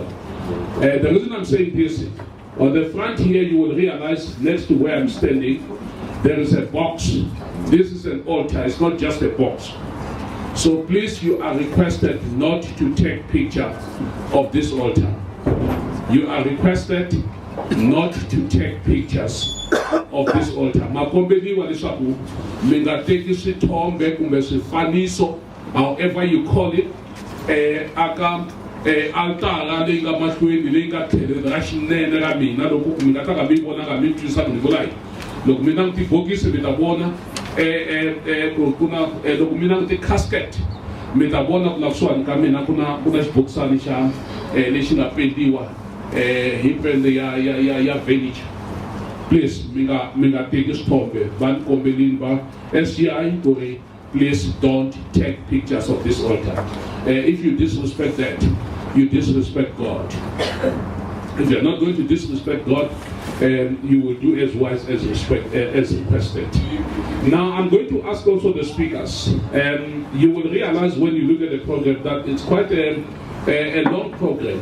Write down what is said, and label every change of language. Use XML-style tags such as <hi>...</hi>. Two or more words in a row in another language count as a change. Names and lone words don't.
<en>The reason I'm saying this, on the front here you will realize next to where I'm standing, there is a box. This is an altar, it's not just a box. So please, you are requested not to take picture of this altar. You are requested not to take pictures of this altar.</en> <ss>Makombeni walishaku, mingateki sithombe kumbe sifaniso,</ss> <en>however you call it,</en> <ts>altara lenga mahlweni lenga tlhele rashinene ra mina loko mi nga ta ka mi vona ka mi twisa ku ni vula yini. Loko mina ni tibokisi mi ta vona loko mina ni ti-casket mi ta vona ku la kusuhani ka mina ku na xibokisani xa lexi nga pendiwa hi pende ya vanish. Please mi nga teki swithombe va ni kombelini va SGI ku ri</ts> <en>please don't take pictures of this altar. If you disrespect that, you disrespect God. If you're not going to disrespect God, you will do as wise as requested. Now I'm going to ask also the speakers. You will realize when you look at the program that it's quite a long program.</en>